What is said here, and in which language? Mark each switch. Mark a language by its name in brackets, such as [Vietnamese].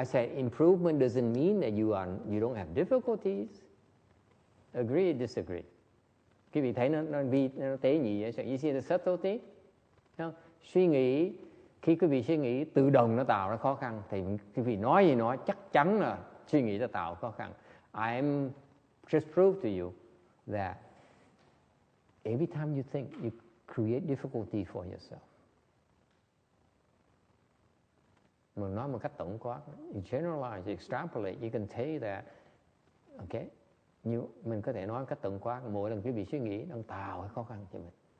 [English] I said improvement doesn't mean that you don't have difficulties. Agree, disagree? [Vietnamese] Quý vị thấy nó tế nhị vậy? [English] So you see the subtlety? No? [Vietnamese] Suy nghĩ, khi quý vị suy nghĩ tự động nó tạo ra khó khăn, thì quý vị nói gì nói chắc chắn là suy nghĩ nó tạo khó khăn. [English] I'm just prove to you that every time you think, you create difficulty for yourself. [Vietnamese] Mình nói một cách tổng quát, [English] you generalize, you extrapolate, you can say that, okay, [Vietnamese] mình có thể nói một cách tổng quát, mỗi lần quý vị suy nghĩ đang tạo cái khó khăn cho mình.